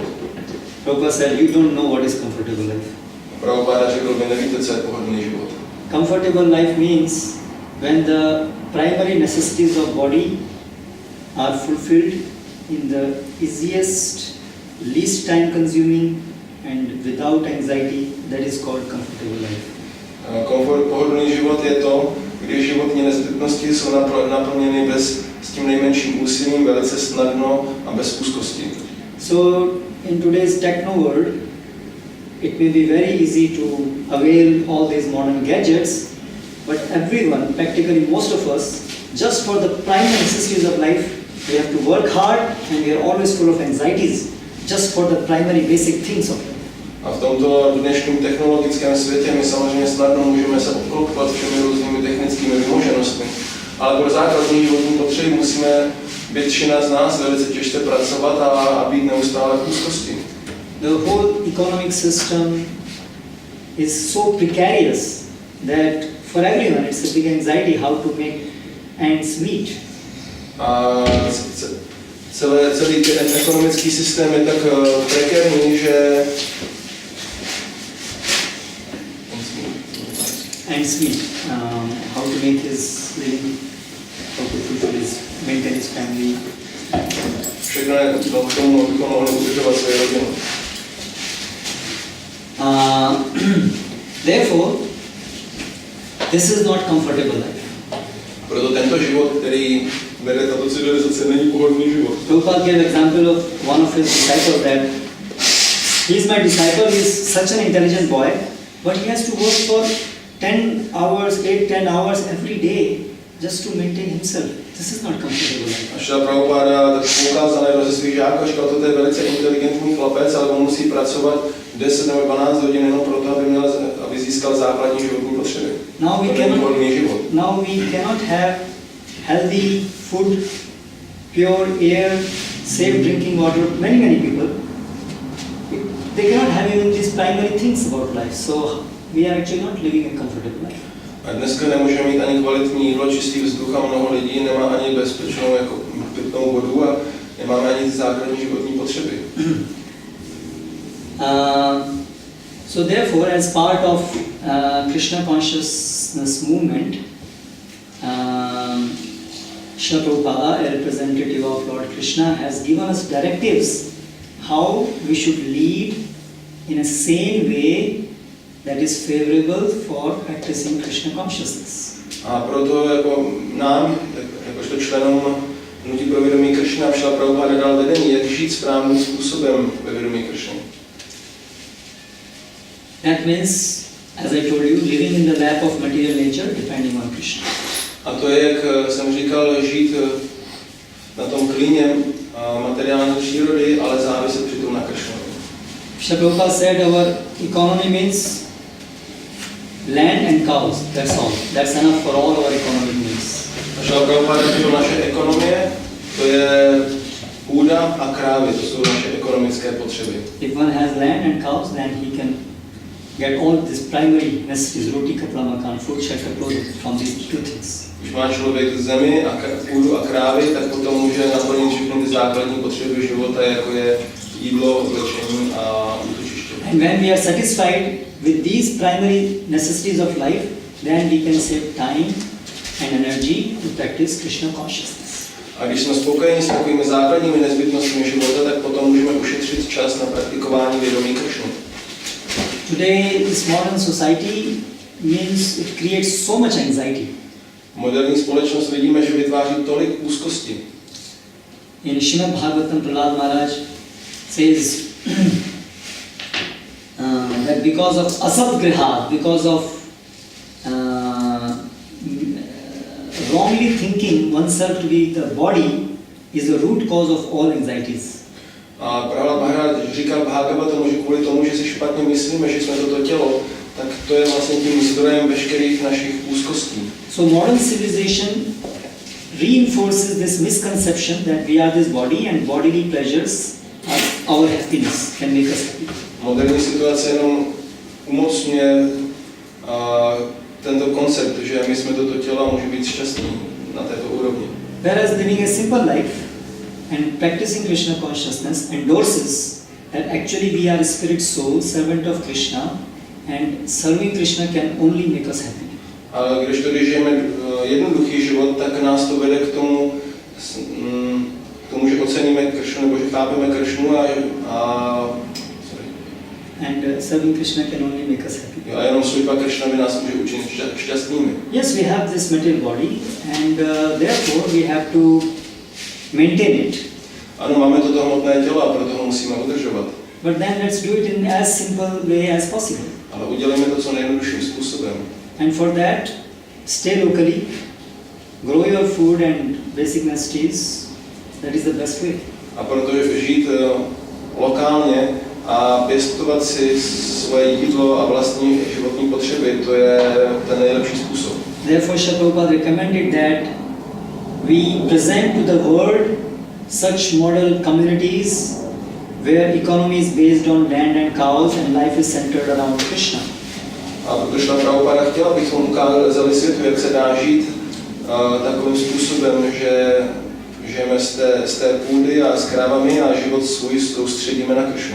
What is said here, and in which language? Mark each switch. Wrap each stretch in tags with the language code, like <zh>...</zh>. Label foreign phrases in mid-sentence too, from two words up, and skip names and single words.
<en>Prabhupada said, you don't know what is comfortable life.</en> <cs>Prabhupada řekl, vy nevíte, co je pohodlný život.</cs> <en>Comfortable life means when the primary necessities of body are fulfilled in the easiest, least time consuming and without anxiety, that is called comfortable life.</en> <cs>Pohodlný život je to, když životní nezbytnosti jsou naplněny s tím nejmenším úsilím, velice snadno a bez úzkosti.</cs> <en>So in today's techno world, it may be very easy to avail all these modern gadgets, but everyone, practically most of us, just for the primary necessities of life, we have to work hard and we are always full of anxieties just for the primary basic things of life.</en> <cs>A v tomto dnešním technologickém světě my samozřejmě snadno můžeme se obklopovat všemi různými technickými vymoženostmi, ale pro základní životní potřeby musíme většina z nás velice těžce pracovat a být neustále v úzkosti.</cs> <en>The whole economic system is so precarious that for everyone it's a big anxiety how to make ends meet.</en> <cs>A celý ten ekonomický systém je tak prekérní, že</cs> <en>ends meet. How to make his living, how to fulfill his, maintain his family.</en> <cs>Všechno je k tomu, abychom mohli udržovat své rodiny.</cs> <en>Therefore, this is not comfortable life.</en> <cs>Proto tento život, který vede tato civilizace, není pohodlný život.</cs> <en>Prabhupada gave example of one of his disciples that he is my disciple, he is such an intelligent boy, but he has to work for 10 hours, 8-10 hours every day just to maintain himself. This is not comfortable life.</en> <cs>A šla Prabhupada tak poukázal na jedno ze svých žáků a říkal, toto je velice inteligentní chlapec, ale on musí pracovat 10 nebo 12 hodin jenom proto, aby získal základní životní potřeby.</cs> <en>Now we cannot have healthy food, pure air, safe drinking water. Many people, they cannot have even these primary things about life. So we are actually not living a comfortable life.</en> <cs>A dneska nemůžeme mít ani kvalitní jídlo, čistý vzduch a mnoho lidí nemá ani bezpečnou jako pitnou vodu a nemáme ani základní životní potřeby.</cs> <en>So therefore, as part of Krishna consciousness movement, Srila Prabhupada, a representative of Lord Krishna, has given us directives how we should lead in a sane way that is favorable for practicing Krishna consciousness.</en> <cs>A proto jako nám, jakožto členům hnutí pro vědomí Krishna, Srila Prabhupada dal vedení, jak žít správným způsobem ve vědomí Krishny.</cs> <en>That means, as I told you, living in the lap of material nature, depending on Krishna.</en> <cs>A to je, jak jsem říkal, žít na tom klíně materiální přírody, ale záviset přitom na Krishnovi.</cs> <en>Srila Prabhupada said our economy means land and cows, that's all. That's enough for all our economic needs.</en> <cs>A Srila Prabhupada řekl, naše ekonomie, to je půda a krávy, to jsou naše ekonomické potřeby.</cs> <en>If one has land and cows, then he can get all these primary necessities,</en> <hi>रोटी, कपड़ा, मकान,</hi> <en>food, shelter, clothing, from these two things.</en> <cs>Když má člověk zemi a půdu a krávy, tak potom může naplnit všechny ty základní potřeby života, jako je jídlo, oblečení a útočiště.</cs> <en>And when we are satisfied with these primary necessities of life, then we can save time and energy to practice Krishna consciousness.</en> <cs>A když jsme spokojeni s takovými základními nezbytnostmi života, tak potom můžeme ušetřit čas na praktikování vědomí Krishny.</cs> <en>Today, this modern society means it creates so much anxiety.</en> <cs>Moderní společnost vidíme, že vytváří tolik úzkosti.</cs> <en>In Srimad Bhagavatam, Prahlad Maharaj says that because of asatgriha, because of wrongly thinking oneself to be the body is the root cause of all anxieties.</en> <cs>A Prahlad Maharaj říkal Bhagavatomu, že kvůli tomu, že si špatně myslíme, že jsme toto tělo, tak to je vlastně tím zdrojem veškerých našich úzkostí.</cs> <en>So modern civilization reinforces this misconception that we are this body and bodily pleasures are our happiness, can make us happy.</en> <cs>Moderní situace jenom umocňuje tento koncept, že my jsme toto tělo a můžeme být šťastní na této úrovni.</cs> <en>Whereas living a simple life and practicing Krishna consciousness endorses that actually we are a spirit soul, servant of Krishna, and serving Krishna can only make us happy.</en> <cs>A když žijeme jednoduchý život, tak nás to vede k tomu, že oceníme Krishnu, nebo že chápeme Krishnu</cs> <en>and serving Krishna can only make us happy.</en> <cs>A jenom služba Krishna by nás může učinit šťastnými.</cs> <en>Yes, we have this material body and therefore we have to maintain it.</en> <cs>Ano, máme toto hmotné tělo a proto ho musíme udržovat.</cs> <en>But then let's do it in as simple way as possible.</en> <cs>Ale udělejme to co nejjednodušším způsobem.</cs> <en>And for that, stay locally, grow your food and basic necessities. That is the best way.</en> <cs>A protože žít lokálně a pěstovat si svoje jídlo a vlastní životní potřeby, to je ten nejlepší způsob.</cs> <en>Therefore, Srila Prabhupada recommended that we present to the world such model communities where economy is based on land and cows and life is centered around Krishna.</en> <cs>A protože Srila Prabhupada chtěla, abychom ukázali světu, jak se dá žít takovým způsobem, že žijeme z té půdy a s krávami a život svůj soustředíme na Krishnu.</cs>